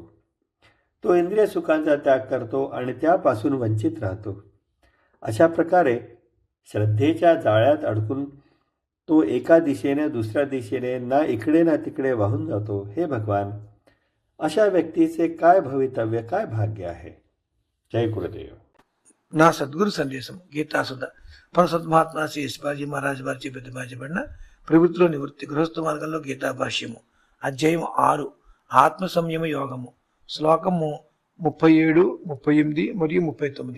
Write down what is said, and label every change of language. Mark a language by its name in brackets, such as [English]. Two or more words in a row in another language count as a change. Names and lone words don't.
[Marathi] तो इंद्रिय सुखांचा त्याग करतो आणि त्यापासून वंचित राहतो. अशा प्रकारे श्रद्धेच्या जाळ्यात अडकून तो एका दिशेने दुसऱ्या दिशेने ना इकडे ना तिकडे वाहून जातो. हे भगवान, अशा व्यक्तीचे काय भवितव्य, काय भाग्य आहे. जय गुरुदेव. [Telugu] నా సద్గురు సందేశం గీతాసుధ పరసద్మహాత్మా శ్రీ శివాజీ మహారాజ్ వారి ప్రతిపాదించబడిన ప్రవృత్తిలో నివృత్తి గృహస్థ మార్గంలో గీతా భాష్యము అధ్యాయం 6 ఆత్మ సంయమ యోగము శ్లోకము 37, 38 మరియు 39.